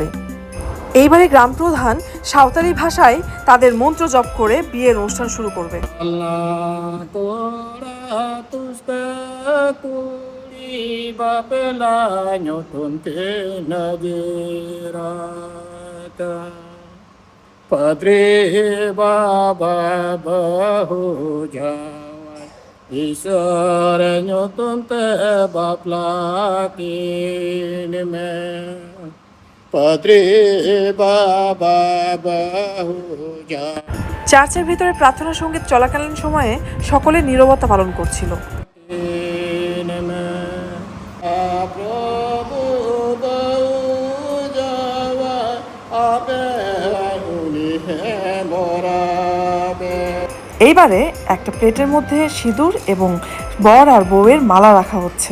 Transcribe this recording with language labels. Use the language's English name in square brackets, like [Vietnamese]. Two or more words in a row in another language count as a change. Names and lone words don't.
[Bangla] এইবারে গ্রাম প্রধান সাঁওতালি ভাষায় তাদের মন্ত্র জপ করে বিয়ের অনুষ্ঠান শুরু করবে। [Santali] Padre Baba Bahu Jawai Iswaranyo Tunte Baplakin Me Padre Baba Bahu Jawai। [Bangla] চার্চের ভিতরে প্রার্থনা সঙ্গীত চলাকালীন সময়ে সকলে নীরবতা পালন করছিল। এইবারে একটা প্লেটের মধ্যে সিঁদুর এবং বর আর বউয়ের মালা রাখা হচ্ছে।